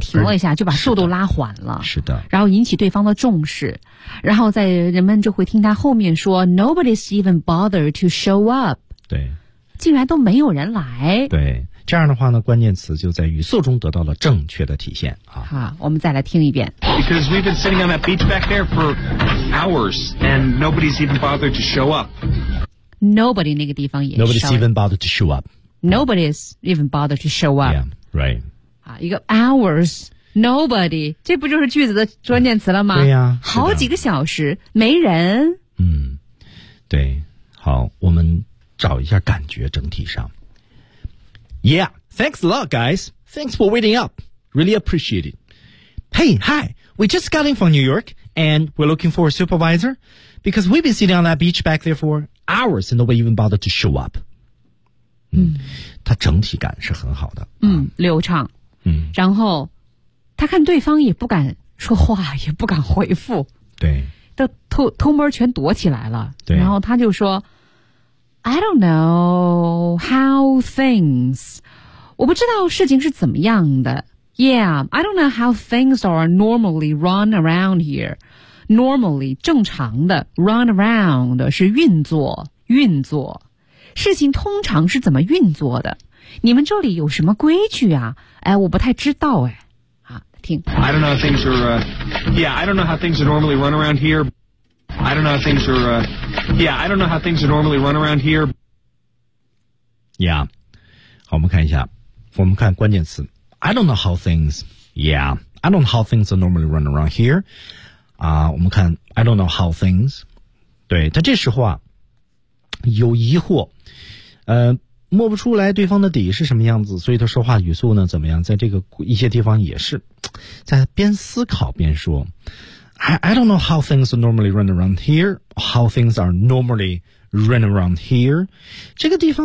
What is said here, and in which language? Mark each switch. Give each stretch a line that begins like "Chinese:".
Chinese: 停了一下就把速度拉缓了，是的，然后引起对方的重视，然后在人们就会听他后面说 nobody's even bothered to show up，对，竟然都没有人来，对。这样的话呢，关键词就在语速中得到了正确的体现啊！好，我们再来听一遍。
English: Because we've been sitting on that beach back there for hours, and nobody's even bothered to show up.
Chinese: Nobody 那个地方也
English: nobody's even bothered to show up. Nobody's even bothered to show up. Yeah, right.
Chinese: 啊，一个 hours, nobody， 这不就是句子的关键词了吗？对呀、啊，好几个小时没人。嗯，对，好，我们找一下感觉，整体上。
English: Yeah, thanks a lot, guys. Thanks for waiting up. Really appreciate it. Hey, hi. We just got in from New York, and we're looking for a supervisor, because we've been sitting on that beach back there for hours, and nobody even bothered to show up.
Chinese: 他整体感是很好的。流畅。然后他看对方也不敢说话，也不敢回复。对。都偷摸全躲起来了。对。
English: 然后他就说 I don't know how things.
Chinese: 我不知道事情是怎么样的。
English: Yeah, I don't know how things are normally run around here.
Chinese: Normally, 正常的 run around 是运作。事情通常是怎么运作的？你们这里有什么规矩啊？哎，我不太知道哎。啊，听。
English: I don't know how things are. I don't know how things are normally run around here. I don't know how things are, I don't know how things are normally run around here. Yeah.
Chinese: 好，我们看一下，我们看关键词。
English: I don't know how things, I don't know how things are normally run around here.
Chinese: 啊，我们看 I don't know how things. 对，他这时候啊，有疑惑，摸不出来对方的底是什么样子，所以他说话语速呢怎么样？在这个一些地方也是在边思考边说。
English: I don't know how things are normally run around here, how things are normally run around here. 这个地方